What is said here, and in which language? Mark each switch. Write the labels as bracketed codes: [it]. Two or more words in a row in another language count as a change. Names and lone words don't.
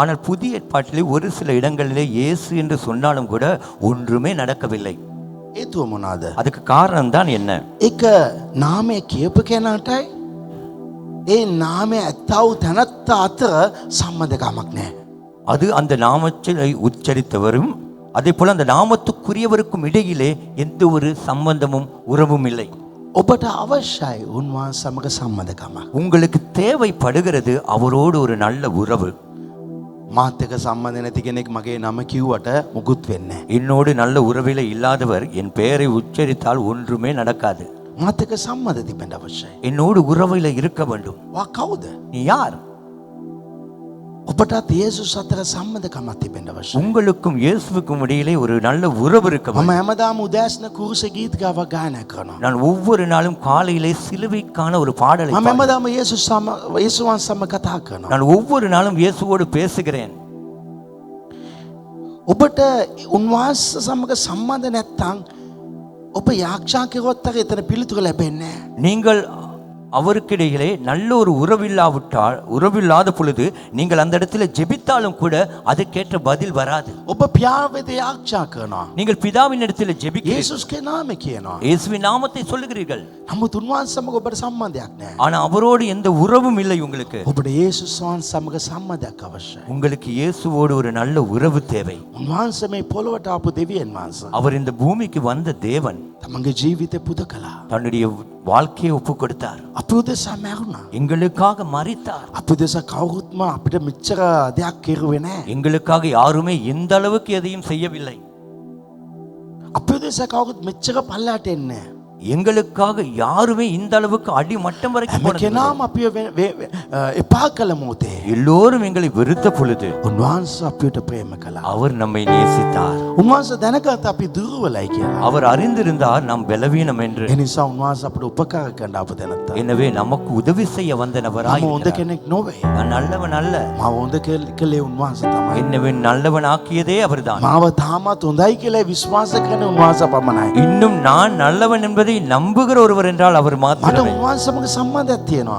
[ta] ஆனால் புதிய ஏற்பாட்டிலே ஒரு சில இடங்களிலே இயேசு என்று சொன்னாலும் கூட ஒன்றுமே நடக்கவில்லை. [si] හේතුව මොනවාද? [ta] அதுக்கு காரணம் தான் என்ன? [si] ඒක නාමය කියපු කෙනාටයි ඒ නාමය ඇත්තව තැනත්ත අතර සම්බන්ධකමක් නෑ. [ta] அது அந்த நாமத்தை உச்சரித்தவரும் அதே போல அந்த நாமத்துக்குரியவருக்கும் இடையிலே எந்த ஒரு சம்பந்தமும் உறவும் இல்லை. [si] ඔබට අවශ්‍යයි උන්වහන්සේ සමග සම්බන්ධකමක්. [ta] உங்களுக்கு தேவைப்படுகிறது அவரோடு ஒரு நல்ல உறவு. [si] මාත් එක්ක සම්බන්ධ නැති කෙනෙක් මගේ නම කිව්වට මුකුත් වෙන්නේ නෑ. [ta] என்னோடு நல்ல உறவிலே இல்லாதவர் என் பெயரை உச்சரித்தால் ஒன்றுமே நடக்காது. [si] මාත් එක්ක සම්බන්ධ තිබෙන්න අවශ්‍යයි. [ta] என்னோடு உறவிலே இருக்க வேண்டும். [si] වා කවුද? [ta] நீ யார்? [si] ඔබටත් යේසුස් අතර සම්බන්ධකමක් තිබෙන්න අවශ්‍යයි. [ta] உங்களுக்கும் இயேசுவுக்கும் இடையிலே ஒரு நல்ல உறவு இருக்க [si] මම [ta] வேண்டும். [si] හැමදාම උදෑසන කුරුස ගීත ගාව ගායනා කරනවා. [ta] நான் ஒவ்வொரு நாளும் காலையிலே சிலுவைக்கான ஒரு பாடலை [si] මම [ta] பாடுவேன். [si] හැමදාම යේසුස් සමග කතා කරනවා. [ta] நான் ஒவ்வொரு நாளும் இயேசுவோடு பேசுகிறேன். [si] ඔබට උන්වහන්සේ සමග සම්බන්ධ නැත්නම් ඔබ යාක්ෂා කෙරුවත් එතන පිළිතුර ලැබෙන්නේ නැහැ. [ta] நீங்கள் அவருக்கிடையிலே நல்ல ஒரு உறவில்லாத பொழுது நீங்கள் அந்த இடத்துல ஜெபித்தாலும் கூட அதுக்கேற்ற பதில் வராது. [si] ඔබ පියාවෙත යාච්ඡා කරනවා. [ta] நீங்கள் பிதாவின் இடத்துல ஜெபிக்கிறீர்கள், [si] යේසුස්ගේ නාමය කියනවා. [ta] இயேசுவின் நாமத்தை சொல்லுகிறீர்கள். [si] නමුත් උන්වහන්සේ සමග ඔබට සම්බන්ධයක් නැහැ. [ta] ஆனா அவரோடு எந்த உறவும் இல்லை உங்களுக்கு. [si] ඔබට යේසුස් වහන්සේ සමග සම්බන්ධයක් අවශ්‍යයි. [ta] உங்களுக்கு இயேசுவோடு ஒரு நல்ல உறவு தேவை. [si] උන්වහන්සේ මේ පොළොවට ආපු දෙවියන් වහන්සේ. [ta] அவர் இந்த பூமிக்கு வந்த தேவன் [si] තමන්ගේ ජීවිතේ පුද කළා. [ta] தன்னுடைய வாழ்க்கையை ஒப்பு கொடுத்தார். [si] අපි උදෙසා මැරුණා. [ta] எங்களுக்காக மரித்தார். [si] අපි උදෙසා කවුරුත්ම අපිට මෙච්චර දෙයක් කෙරුවේ නැහැ. [ta] எங்களுக்காக யாருமே இந்த அளவுக்கு எதையும் செய்யவில்லை. [si] අපි උදෙසා කවුරුත් මෙච්චර පල්ලයට එන්නේ නැහැ. [ta] எங்களுக்காக யாருமே இந்த அளவுக்கு அடிமட்டம் வரைக்கும் [si] හැම [ta] போனதில்லை. [si] කෙනාම අපිව එපා කළ මොහොතේ [ta] எல்லோரும் எங்களை வெறுத்த பொழுது [si] උන්වහන්සේ අපිට ප්‍රේම කළා. [ta] அவர் நம்மை நேசித்தார். [si] උන්වහන්සේ දැනගත් අපි දුර්වලයි කියලා. [ta] அவர் அறிந்திருந்தார் நாம் பலவீனம் என்று. [si] ඒ නිසා උන්වහන්සේ අපිට උපකාර කරන්න අප දැනත්තා. [ta] எனவே நமக்கு உதவி செய்ய வந்த நபராய் [si] මම හොඳ [ta] இருக்கிறார். [si] කෙනෙක් නොවේ. [ta] நான் நல்லவன் அல்ல, [si] මම හොඳ කළේ උන්වහන්සේ තමයි. [ta] என்னை நல்லவன் ஆக்கியதே அவர்தான். [si] මාව තාමත් හොඳයි කියලා විශ්වාස කරන උන්වහන්සේ පමණයි. [ta] இன்னும் நான் நல்லவன் என்பதை நம்புகிற ஒருவர் என்றால் அவர் [si] මට [ta] மாத்திரமே. [si] උන්වහන්සේ සමග සම්බන්ධයක් තියෙනවා.